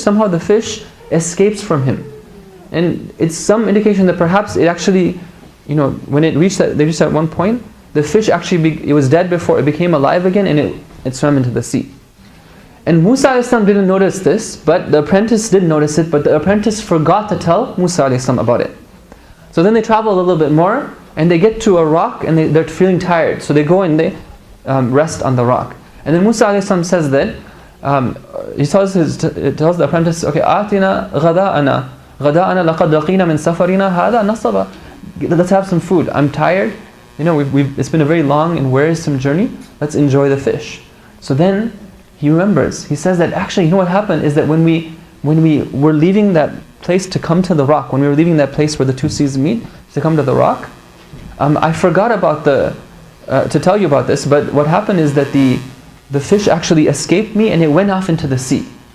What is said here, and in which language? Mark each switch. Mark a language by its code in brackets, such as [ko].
[en] Somehow the fish escapes from him. And it's some indication that perhaps it actually, when they reached that one point, the fish actually, it was dead before it became alive again, and it swam into the sea. And Musa a.s. didn't notice this, but the apprentice did notice it, but the apprentice forgot to tell Musa a.s. about it. So then they travel a little bit more, and they get to a rock, and they're feeling tired. So they go and they rest on the rock. And then Musa a.s. says that, he tells the apprentice, okay, [ar] آتِنا غَدَاءَنَا لَقَدْ لَقِينَا مِنْ سَفَرِنَا هَذَا نَصَبًا. [en] Let's have some food. I'm tired. It's been a very long and wearisome journey. Let's enjoy the fish. So then he remembers. He says that actually, what happened is that when we were leaving that place to come to the rock, when we were leaving that place where the two seas meet, to come to the rock, I forgot about to tell you about this, but what happened is that the fish actually escaped me and it went off into the sea.